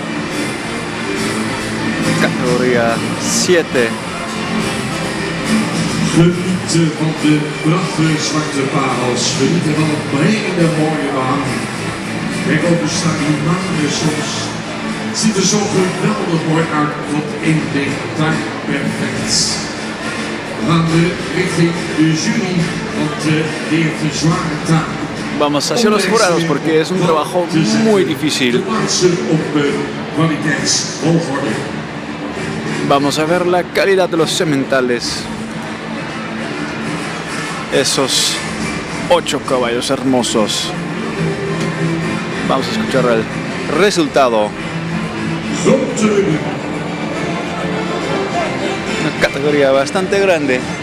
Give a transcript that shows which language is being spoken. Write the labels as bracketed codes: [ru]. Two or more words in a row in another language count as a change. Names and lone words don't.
[es] Categoría 7. [nl] Genieten van de prachtige zwarte parels. Genieten van het brede mooie behang. Kijk ook, er staan hier maanden soms. Het ziet er zo geweldig mooi uit. Tot in detail perfect. We gaan richting de jury, want die heeft een zware taak. [es] Vamos hacia los jurados porque es un trabajo muy difícil. [nl] De laatste op kwaliteitsvolgorde. [es] Vamos a ver la calidad de los sementales. Esos 8 caballos hermosos. Vamos a escuchar el resultado. Una categoría bastante grande.